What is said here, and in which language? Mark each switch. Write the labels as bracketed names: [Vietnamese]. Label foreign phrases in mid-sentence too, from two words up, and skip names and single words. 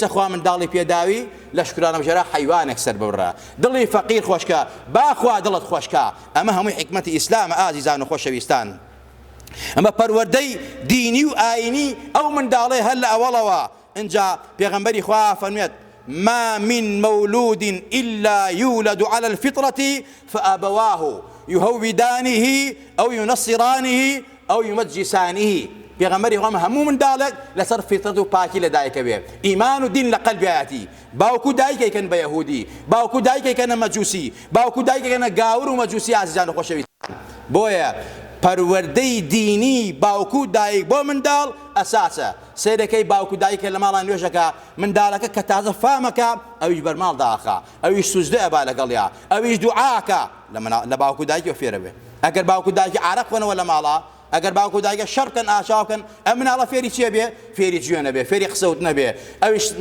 [Central Kurdish] خوا منداڵی پێداوی لە شکرانە بژێرە حیوانێک سەر ببڕە دڵی فەقیر خۆشکە با خوا دڵت خۆشکە ئەمە هەمووی حکمەتی ئیسلامە ئازیزان و خۆشەویستان ئەمە پەروەردەی دینی و ئاینی ئەو منداڵێ هەر لە ئەوڵەوە اینجا پێغەمبەری خوا فەرمێت [Arabic] ما من مولود إلا يولد على الفطرة فأبواه يهودانه أو ينصرانه أو يمجسانه [Central Kurdish] پێغەمبەری خوا هەموو منداڵێک لەسەر فیترەت و پاکی لە دایکە بێ ئیمان و دین لە قەلبیەتی باوکو دایکێکن بە یەهودی باوکو دایکێکەنە مەجووسی باوکو دایکێکەنە گاور و مەجووسی ئازیزان و خۆشەویستان بۆیە پەروەردەی دینی باوکو دایک بۆ منداڵ ئەساسە سیرەکەی باوکو دایکە لە ماڵان نوێژەکە منداڵەکە کە تازە فامەکە ئەویش بەرماڵ داخا ئەویش سوزدە ئەبا لەگەڵیا ئەویش دوعاکە لە باوکو دایکی فێرە بێ ئەگەر باوکو دایکی عارەق بنەوە لە ماڵە ئەگەر باوکو دایکە شەڕکەن ئاشاوکەن ئەم مناڵە فێری چیە بێ فێری جوێنە بێ فێری قسەوت نەبێ ئەویش